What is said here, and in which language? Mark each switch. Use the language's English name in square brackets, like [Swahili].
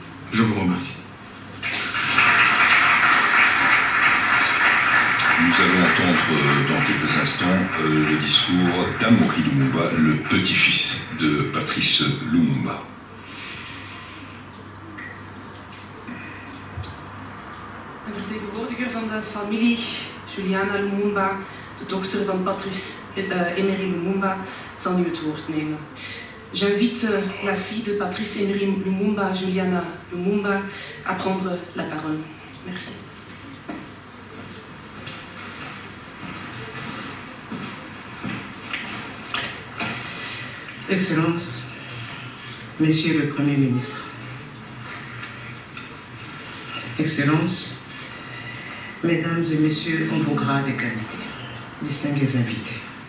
[French] Je vous remercie. Nous allons entendre dans quelques instants le discours d'Amaury Lumumba, le petit-fils de Patrice Lumumba. [Dutch] vertegenwoordiger van de familie Juliana Lumumba, de dochter van Patrice Emery Lumumba, zal nu het woord nemen. [French] J'invite la fille de Patrice Emery Lumumba, Juliana Lumumba, à prendre la parole. Merci. Excellences, Messieurs le Premier ministre, Excellences, Mesdames et Messieurs en vos grades et qualités, distingués invités.